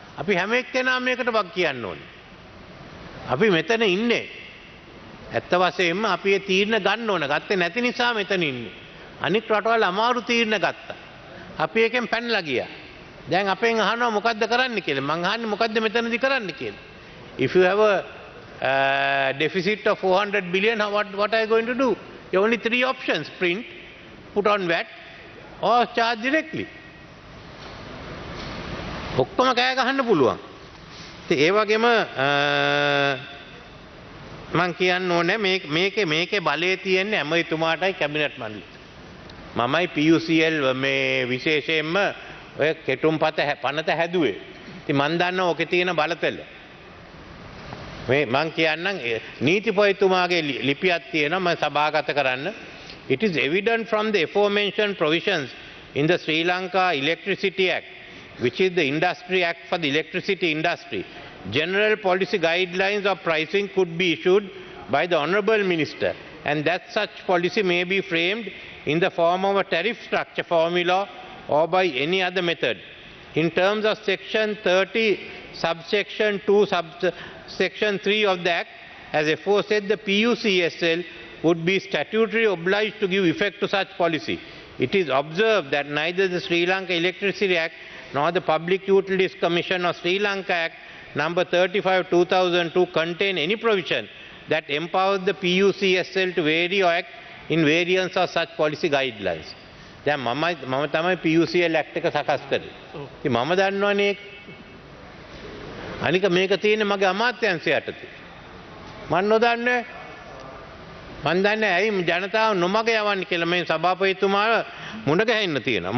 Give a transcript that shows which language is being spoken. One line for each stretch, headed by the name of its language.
Sinhala: අපි හැම එක්කෙනාම මේකට බක් කියන්න ඕනේ. අපි මෙතන ඉන්නේ. ඇත්ත වශයෙන්ම අපි ඒ තීරණ ගන්න ඕන. ගත්තේ නැති නිසා මෙතන ඉන්නේ. අනික් රටවල් අමාරු තීරණ ගත්තා. අපි එකෙන් පැනලා ගියා. දැන් අපෙන් අහනවා මොකද්ද කරන්න කියලා. මං අහන්නේ මොකද්ද මෙතනදී කරන්න කියලා.
English: If you have a deficit of 400 billion, what are you going to do? You have only 3 options: print, put on VAT, or charge directly.
Sinhala: ඔක්කොම කෑ ගහන්න පුළුවන්. ඒ වගේම මං කියන්න ඕනේ මේකේ බලය තියෙන්නේ ඇමතිතුමාටයි කැබිනට් මණ්ඩලයට. මමයි PUCL මේ විශේෂයෙන්ම ඔය කෙටුම්පත පනත හැදුවේ. ඉතින් මන් දන්නවා ඔකේ තියෙන බලතල. මේ මං කියන්නම් නීතිපතිතුමාගේ ලිපියක් තියෙනවා මම සභාගත කරන්න.
English: It is evident from the aforementioned provisions in the Sri Lanka Electricity Act, which is the Industry Act for the electricity industry. General policy guidelines of pricing could be issued by the Honourable Minister, and that such policy may be framed in the form of a tariff structure formula or by any other method. In terms of Section 30, subsection 2, subsection 3 of the Act, as aforesaid, the PUCSL would be statutorily obliged to give effect to such policy. It is observed that neither the Sri Lanka Electricity Act nor the Public Utilities Commission of Sri Lanka Act number 35/2002 contain any provision that empowers the PUCSL to vary or act in variance of such policy guidelines.
Sinhala: දැන් මම තමයි PUCL Act එක සකස් කරේ. ඉතින් මම දන්නවනේ ඒක. අනික මේක තියෙන්නේ මගේ අමාත්‍යාංශය යටතේ. මම නොදන්නේ. මම දන්නේ ඇයි ජනතාව නොමග යවන්නේ කියලා මේ සභාපතිතුමා මුණ ගැහෙන්න තියෙනවා.